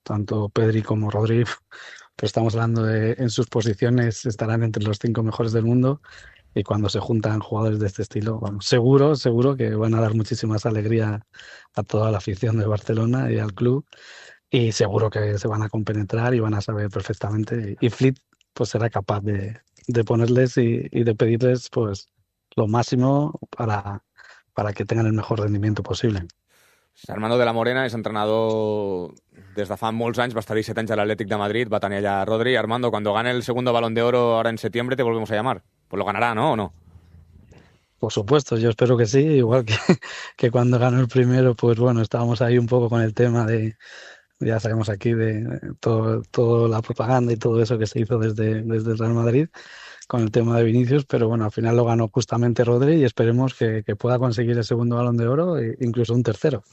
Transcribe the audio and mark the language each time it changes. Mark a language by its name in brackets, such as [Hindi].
[Spanish] Tanto Pedri como Rodri, pues estamos hablando de en sus posiciones estarán entre los 5 mejores del mundo y cuando se juntan jugadores de este estilo, vamos, seguro que van a dar muchísimas alegría a toda la afición de Barcelona y al club y seguro que se van a compenetrar y van a saber perfectamente y Flick pues será capaz de ponerles y de pedirles pues lo máximo para que tengan el mejor rendimiento posible. [Catalan] Armando de la Morena és entrenador des de fa molts anys, va estar 17 anys a l'Atlètic de Madrid, va tenir allà Rodri. [Spanish] Armando, cuando gane el segundo Balón de Oro ahora en septiembre te volvemos a llamar. Pues lo ganará, ¿no? ¿O no? Por supuesto, yo espero que sí, igual que, que cuando ganó el primero, pues bueno, estábamos ahí un poco con el tema ya sabemos aquí, de todo la propaganda y todo eso que se hizo desde el Real Madrid con el tema de Vinicius, pero bueno, al final lo ganó justamente Rodri y esperemos que pueda conseguir el segundo Balón de Oro e incluso un tercero.